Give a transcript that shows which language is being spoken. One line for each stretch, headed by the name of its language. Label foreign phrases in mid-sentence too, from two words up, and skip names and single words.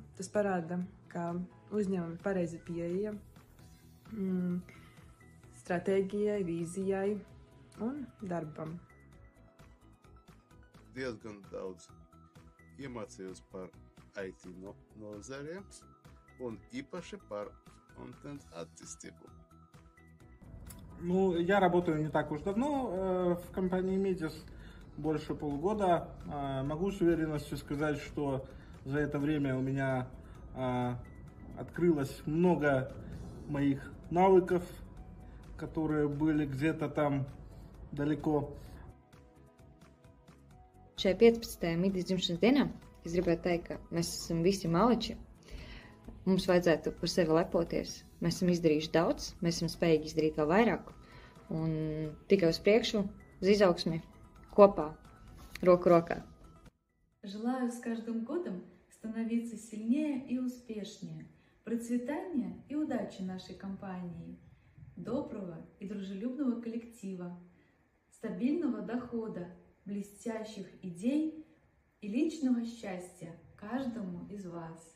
Latvian: Tas parāda, ka uzņēmumi ir pareizi pieeja stratēģijai, vīzijai un darbam. Diezgan daudz iemācījos par IT nozarēm un īpaši par контент attīstību.
Russian: Ну, я работаю не так уж давно в компании Midis, больше полугода. Могу с уверенностью сказать, что за это время у меня открылось много моих навыков, которые были где-то там далеко.
Latvian: Šajā 15. Midis dzimšanas dienā es gribētu teikt, ka mēs esam visi maliči. Mums vajadzētu par sevi lepoties. Mēs esam izdarījuši daudz, mēs esam spējīgi izdarīt vēl vairāk. Un tikai uz priekšu, uz izaugsmi, kopā, roku rokā.
Russian: Желаю с каждым годом становиться сильнее и успешнее, процветания и удачи нашей компании, доброго и дружелюбного коллектива, стабильного дохода, блестящих идей и личного счастья каждому из вас.